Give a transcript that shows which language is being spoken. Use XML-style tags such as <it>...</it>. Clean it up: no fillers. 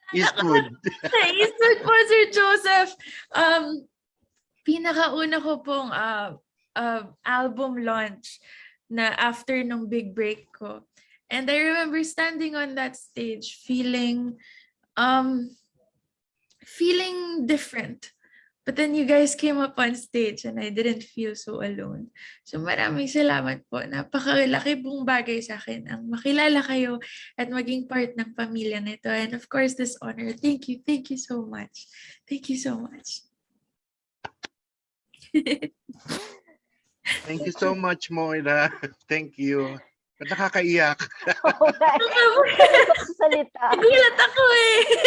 <tl>Eastwood po, Sir Joseph. Pinakauna ko pong album launch na after nung big break ko.</tl> <en>And I remember standing on that stage feeling feeling different. But then you guys came up on stage and I didn't feel so alone.</en> <tl>So maraming salamat po. Napakalaki pong bagay sa akin ang makilala kayo at maging part ng pamilya nito.</tl> <en>And of course, this honor. Thank you so much. Thank you so much. Thank you so much, Moira. Thank you.</en> <tl>Ba't nakakaiyak? Salita. Nagulat ako eh.</tl>